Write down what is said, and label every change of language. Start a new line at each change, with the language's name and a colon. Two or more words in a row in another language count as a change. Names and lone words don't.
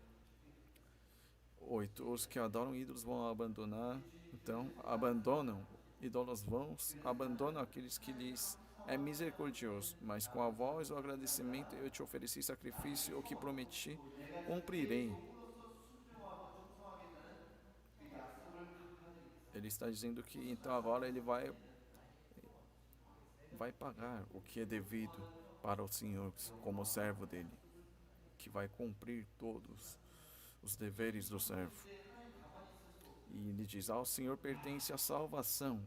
Portuguese: 8. Os que adoram ídolos vão abandonar, então abandonam ídolos vãos, abandonam aqueles que lhes é misericordioso, mas com a voz do agradecimento eu te ofereci sacrifício, o que prometi, cumprirei.
Korean: 그 약속을 강조하고
Portuguese: Ele está dizendo que então agora ele vai pagar o que é devido para o Senhor como servo dele, que vai cumprir todos os deveres do servo. E ele diz: ao Senhor pertence a salvação.